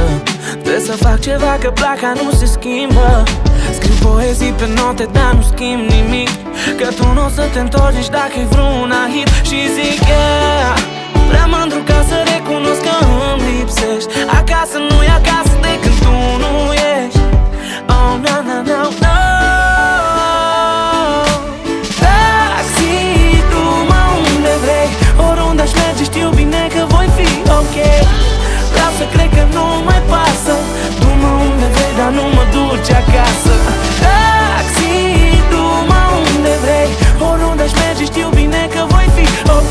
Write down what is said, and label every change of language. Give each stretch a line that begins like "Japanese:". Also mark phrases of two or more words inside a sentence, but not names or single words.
Romanian: Trebuie să fac ceva că placa nu se schimbă. Scriu poezii pe note, dar nu schimb nimic, că tu nu o să te întorci nici dacă-i vreuna hit. Și zic yeah, prea mândru ca să recunosc că îmi lipsești. Acasă nu-i acasă de când tu nu ești.
English: Oh, no, no, no, no.
Romanian: Taxi, du-mă unde vrei, oriunde aș merge știu bine că voi fi ok. Vreau să cred că nu mai pasă. Du-mă unde vrei, dar nu mă duci acasă. Taxi, du-mă unde vrei, oriunde aș merge știu bine că voi fi ok.